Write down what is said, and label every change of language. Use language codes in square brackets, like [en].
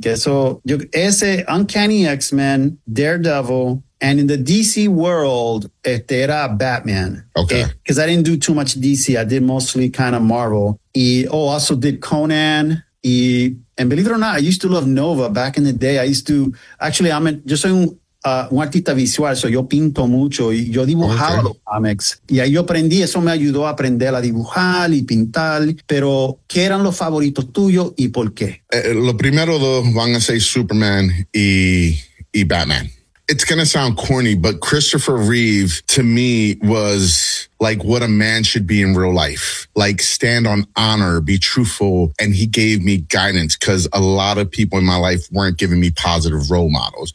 [es] Que eso, yo, ese Uncanny X-Men, Daredevil, [en] and in the DC world, [es] este era Batman. [en] Okay. Because I didn't do too much DC. I did mostly kind of Marvel. Also did Conan. And believe it or not, I used to love Nova back in the day. I used to, actually, [es] yo soy un artista visual, so yo pinto mucho y yo dibujaba los comics. Y ahí yo aprendí, eso me ayudó a aprender a dibujar y pintar. Pero, ¿qué eran los favoritos tuyos y por qué? Lo primero dos van a ser Superman y Batman. [en] It's going to sound corny, but Christopher Reeve to me was like what a man should be in real life. Like stand on honor, be truthful. And he gave me guidance because a lot of people in my life weren't giving me positive role models.